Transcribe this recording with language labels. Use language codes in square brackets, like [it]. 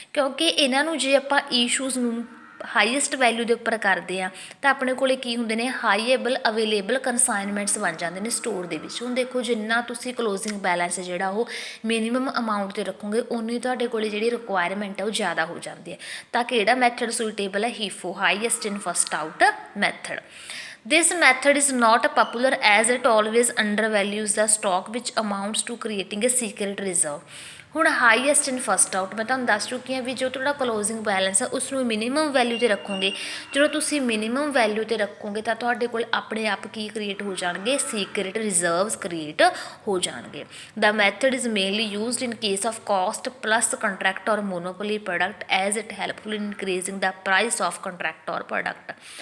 [pa] ਕਿਉਂਕਿ ਇਹਨਾਂ ਨੂੰ ਜੇ ਆਪਾਂ ਇਸ਼ੂਜ਼ ਨੂੰ ਹਾਈਐਸਟ ਵੈਲਿਊ ਦੇ ਉੱਪਰ ਕਰਦੇ ਹਾਂ ਤਾਂ ਆਪਣੇ ਕੋਲ ਕੀ ਹੁੰਦੇ ਨੇ? ਹਾਈਏਬਲ ਅਵੇਲੇਬਲ ਕੰਸਾਈਨਮੈਂਟਸ ਬਣ ਜਾਂਦੇ ਨੇ ਸਟੋਰ ਦੇ ਵਿੱਚ। ਹੁਣ ਦੇਖੋ ਜਿੰਨਾ ਤੁਸੀਂ ਕਲੋਜ਼ਿੰਗ ਬੈਲੈਂਸ ਜਿਹੜਾ ਉਹ ਮਿਨੀਮਮ ਅਮਾਊਂਟ 'ਤੇ ਰੱਖੋਗੇ ਉਨੀ ਤੁਹਾਡੇ ਕੋਲ ਜਿਹੜੀ ਰਿਕੁਆਇਰਮੈਂਟ ਹੈ ਉਹ ਜ਼ਿਆਦਾ ਹੋ ਜਾਂਦੀ ਹੈ। ਤਾਂ ਕਿਹੜਾ ਮੈਥਡ ਸੂਟੇਬਲ ਹੈ? ਹੀਫੋ, highest in first out method. [en] This method is not popular as it always undervalues the stock which amounts to creating a secret reserve। [pa] ਹੁਣ ਹਾਈਐਸਟ ਇਨ ਫਸਟ ਆਊਟ ਮੈਂ ਤੁਹਾਨੂੰ ਦੱਸ ਚੁੱਕੀ ਹਾਂ ਵੀ ਜੋ ਤੁਹਾਡਾ ਕਲੋਜ਼ਿੰਗ ਬੈਲੈਂਸ ਹੈ ਉਸ ਨੂੰ ਮਿਨੀਮਮ ਵੈਲਿਊ 'ਤੇ ਰੱਖੋਗੇ। ਜਦੋਂ ਤੁਸੀਂ ਮਿਨੀਮਮ ਵੈਲਿਊ 'ਤੇ ਰੱਖੋਗੇ ਤਾਂ ਤੁਹਾਡੇ ਕੋਲ ਆਪਣੇ ਆਪ ਕੀ ਕ੍ਰੀਏਟ ਹੋ ਜਾਣਗੇ, ਸੀਕ੍ਰੇਟ ਰਿਜ਼ਰਵਸ ਕ੍ਰੀਏਟ ਹੋ ਜਾਣਗੇ। [en] The method is mainly used in case of cost plus contract or monopoly product as it helpful in increasing the price of contract or product.